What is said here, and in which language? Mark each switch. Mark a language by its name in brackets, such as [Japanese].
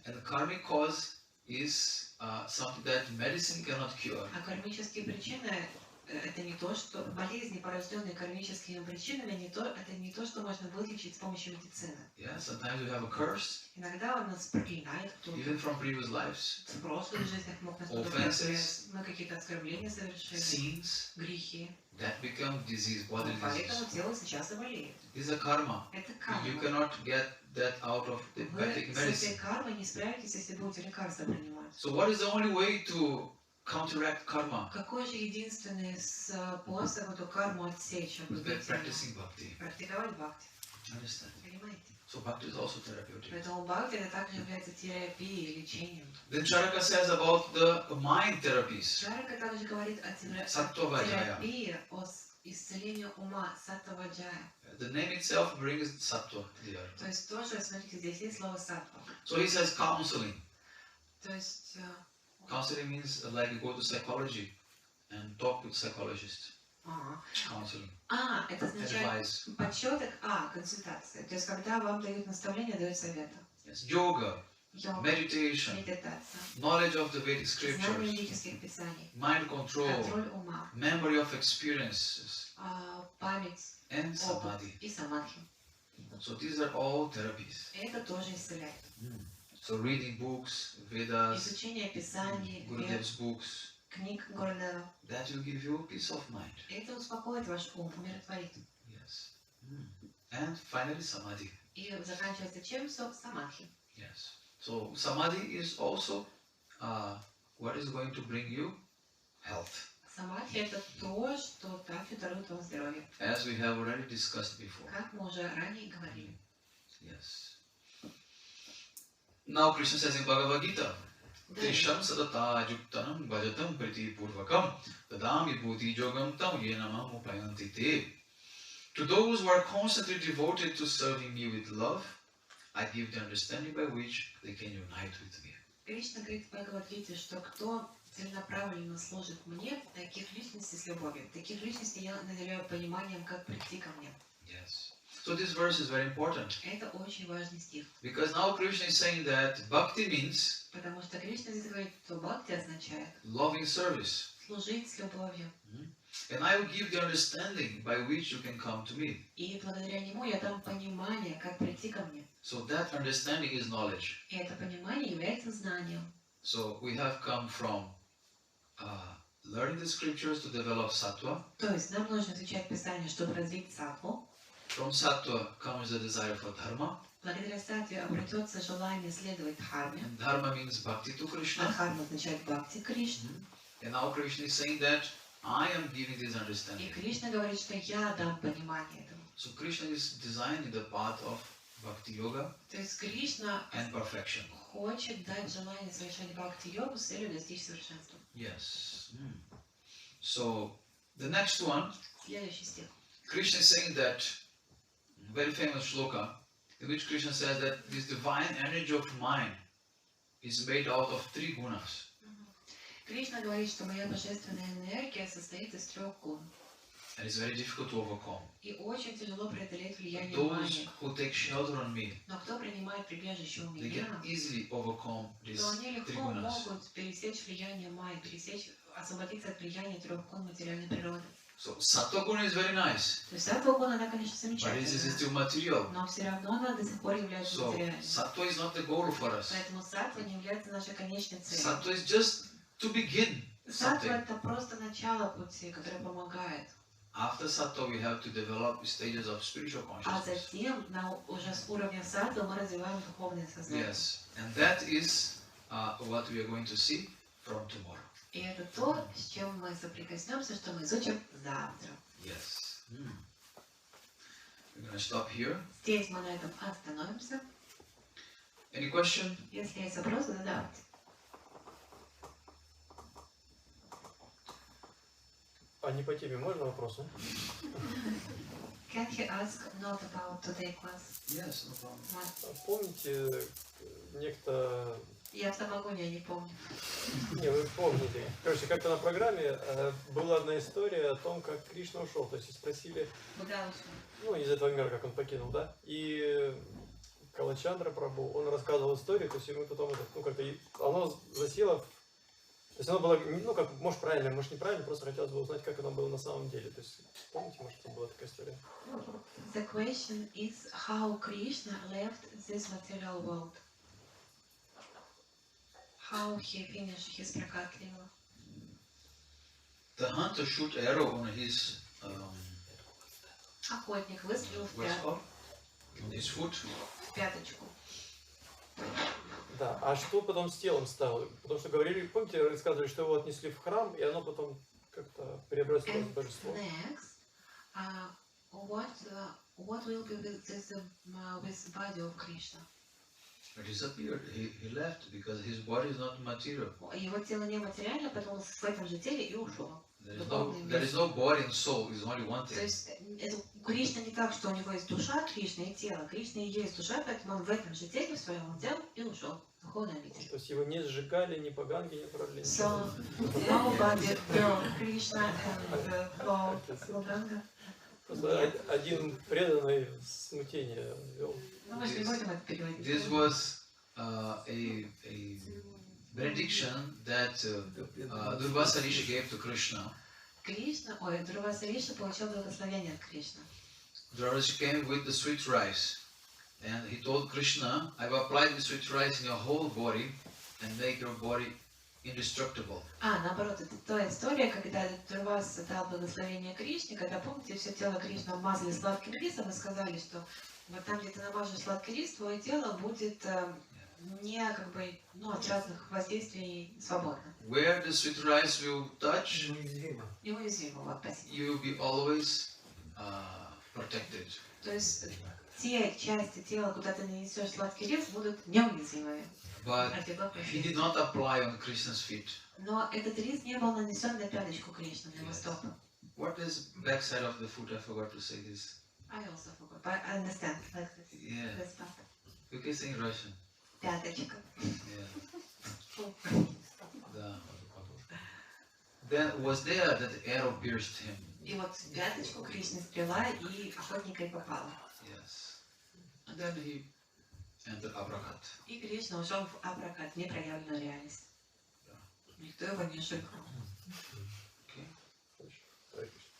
[English] and the karmic cause is something that medicine cannot cure. [Russian] А кармические причины – это не то, что болезни, порожденные кармическими причинами, это не то, что можно вылечить с помощью медицины. [English] Yeah, sometimes we have a curse, [Russian] Иногда он нас проклинает кто-то. [English] even from previous lives, [Russian] В прошлых жизнях мог нас кто-то [English] Offenses. [Russian] проклять. Мы какие-то оскорбления совершили, [English] sins [Russian] грехи. [English] that become disease, bodily [Russian] Поэтому [English] disease. [Russian] тело сейчас и болеет. [English] This is a karma. [Russian] Это [English] You [Russian] карма. [English] cannot get that out of the [Russian] Вы [English] taking [Russian] с этой [English] medicine. [Russian] кармой не справитесь, если будете лекарства принимать. [English] So what is the only way to counteract karma? [Russian] Какой же единственный способ эту карму отсечь, [English] By [Russian] обузить ее? [English] practicing bhakti. [Russian] Практиковать бхакти. [English] Understand? [Russian] Понимаете? [English] So bhakti is also therapeutic. [Russian] Поэтому бхакти это также является терапией, лечением. [English] Then Charaka says about the mind therapies. [Russian] Чарака также говорит о Саттва-ваджая. терапии, о исцелении ума, саттва-ваджая. [English] The name itself brings sattva there. [Russian] То есть тоже, смотрите, здесь есть слово саттва. [English] So he says counseling. [Russian] То есть [English] Counseling means like you go to psychology and talk with psychologists. Counseling. [Russian] это означает [English] Advice. [Russian] подсчеток, консультация. То есть когда вам дают наставления, дают советы. [English] Yes. Yoga, [Russian] Йога, [English] meditation, [Russian] медитация, [English] knowledge of the Vedic scriptures, [Russian] ведических писаний, [English] mind control, [Russian] контроль ума, [English] memory of experiences, [Russian] память, [English] and [Russian] опыт [English] samadhi. [Russian] и самадхи. [English] So these are all therapies. [Russian] Это тоже исцеляет. [English] So reading books, Vedas, [Russian] изучение Писаний, [English] Gurudev's books, [Russian] книг Гурудева. [English] that will give you peace of mind. [Russian] Это успокоит ваш ум, умиротворит. [English] Yes. And finally, samadhi. [Russian] И заканчивается чем? Самадхи. [English] Yes. So samadhi is also what is going to bring you health. [Russian] Самадхи это то, что также дарует вам здоровье. [English] As we have already discussed before. [Russian] Как мы уже ранее говорили. [English] Yes. Now Krishna says in Bhagavad Gita, [Sanskrit] Tesham sadata yuktanam bhajatam priti purvakam tadam vibhuti yogam tam yenamam upayanti te. [English] To those who are constantly devoted to serving me with love, I give the understanding by which they can unite with me. [Russian] Кришна говорит в Бхагавад-гите, что кто целенаправленно служит мне, таких личностей с любовью, таких личностей я наделяю пониманием, как прийти ко мне. [English] Yes. So this verse is very important. [Russian] Это очень важный стих. [English] Because now Krishna is saying that bhakti means [Russian] Потому что Кришна здесь говорит, что бхакти означает [English] loving service. [Russian] служить с любовью. [English] And I will give the understanding by which you can come to me. [Russian] И благодаря нему я дам понимание, как прийти ко мне. [English] So that understanding is knowledge. [Russian] И это понимание является знанием. [English] So we have come from learning the scriptures to develop sattva. [Russian] То есть нам нужно изучать Писание, чтобы развить саттву. [English] From sattva comes the desire for dharma. [Russian] Благодаря саттве обретется желание следовать дхарме. [English] And dharma means bhakti to [Russian] А [English] Krishna. [Russian] дхарма означает бхакти Кришна. [English] And now Krishna is saying that I am giving this [Russian] И [English] understanding. [Russian] Кришна говорит, что я дам понимание этому. [English] So Krishna is designing the path of bhakti yoga [Russian] То есть Кришна [English] and perfection. [Russian] хочет дать желание совершать бхакти-йогу с целью достичь совершенства. [English] Yes. So the next one, [Russian] Следующий стих. [English] Krishna is saying that very famous shloka in which Krishna says that this divine energy of mind is made out of 3 gunas. [Russian] Кришна говорит, что моя божественная энергия состоит из 3 гун. [English] And it's very difficult to overcome. [Russian] И очень тяжело преодолеть влияние [English] Those [Russian] внимания. [English] who take shelter on me, [Russian] Но кто принимает прибежище у [English] they [Russian] меня, [English] can easily overcome these [Russian] то они легко [English] gunas. [Russian] могут пересечь влияние майи, освободиться от влияния 3 гун материальной природы. [English] So sattva guna is very nice, [Russian] То есть саттва гуна, она, конечно, [English] but it is [Russian] замечательная, [English] still material. [Russian] но все равно она до сих пор является [English] So [Russian] материальной. [English] sattva is not the goal for us. [Russian] Поэтому саттва не является нашей конечной целью. [English] Sattva is just to begin [Russian] Саттва [English] something. [Russian] это просто начало пути, которое помогает. [English] After sattva, we have to develop stages of spiritual [Russian] А [English] consciousness. [Russian] затем уже с уровня саттвы мы развиваем духовное сознание. [English] Yes, and that is what we are going to see from tomorrow. [Russian] И это то, с чем мы соприкоснемся, что мы изучим завтра. [English] Yes. We're going to stop here. [Russian] Здесь мы на этом остановимся. [English] Any question? [Russian] Если есть вопросы, задавайте. А не по теме можно вопросы? [English] Can he ask not about today class? Yes, no problem. [Russian] Помните, некто... Я в самогоне, я не помню. Не, вы помните. Короче, как-то на программе была одна история о том, как Кришна ушел. То есть спросили, Куда ушел? ну, из этого мира, как он покинул, да? И Калачандра Прабху, он рассказывал историю, то есть ему потом это, ну, как-то оно засело, то есть оно было, ну, как, может, правильно, может, неправильно, просто хотелось бы узнать, как оно было на самом деле. То есть, помните, может, там была такая история? [English] The question is how Krishna left this material world. How he finished his prakatliva. The hunter shoot arrow on his [Russian] Охотник выстрелил в [English] what's it called? On his foot. [Russian] пяточку. Да, а что потом с телом стало? Потому что говорили, помните, рассказывали, что его отнесли в храм, и оно потом как-то преобразилось в божество. [English] Next, what will be with this with body of Krishna? It disappeared. He left because his body is not material. [Russian] Его тело не материально, поэтому в этом же теле и ушел. [English] There is no body and soul. It's only one [Russian] То [English] thing. [Russian] есть Кришна не так, что у него есть душа Кришна и тело. Кришна и есть душа, поэтому он в этом же теле в своем взял и ушел. Духовный обитель. То есть его не сжигали, ни поганги не брали. [English] So nobody burned Krishna and Vedanta. [Russian] Просто один преданный смятение вел. Ну, мы же не будем это переводить. [English] This was a benediction that Durvasa Rishi gave to Krishna. [Russian] Durvasa Rishi получил благословение от Кришны. [English] Durvasa came with the sweet rice. And he told Krishna, I've applied the sweet rice in your whole body and make your body indestructible. [Russian] Наоборот, это та история, когда Дурвас дал благословение Кришне, когда, помните, все тело Кришны обмазали сладким рисом и сказали, что вот там, где ты намажешь сладкий рис, твое тело будет не от разных воздействий свободно. [English] Where the sweet rice will touch, [Russian] Неуязвимо, вот, спасибо. [English] you will be always protected. [Russian] То есть те части тела, куда ты нанесешь сладкий рис, будут неуязвимыми. [English] But he did not apply on Krishna's feet. [Russian] Но этот рис не был нанесен на пяточку Кришны, на его стопы. [English] What is backside of the foot? I forgot to say this. I also forgot, but I understand like this. Yeah. This part. You can say in Russian. [Russian] Пяточка. [English] Yeah. [Russian] Да. [English] Then was there that the arrow pierced him? [Russian] И вот в пяточку Кришны стрела и охотника и попала. [English] Yes. And then he entered Abrakat. [Russian] И Кришна ушел в Апракат, непроявленную реальность. Никто его не шикнул. [English] Okay.